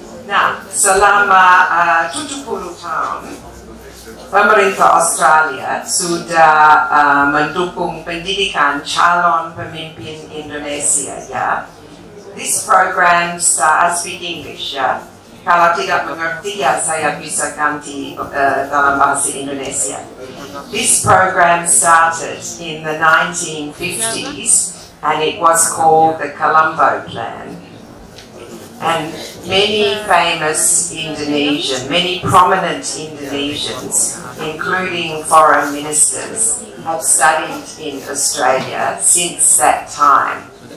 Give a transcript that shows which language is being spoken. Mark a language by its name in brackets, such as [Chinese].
[Indonesian] Nah, selama 70 tahun pemerintah Australia sudah mendukung pendidikan calon pemimpin Indonesia, ya. [English] This program, I speak English, ya. [Indonesian] Kalau tidak mengerti, ya saya bisa ganti dalam bahasa Indonesia. [English] This program started in the 1950s, and it was called the Colombo Plan. And many famous Indonesian, many prominent Indonesians, including foreign ministers, have studied in Australia since that time.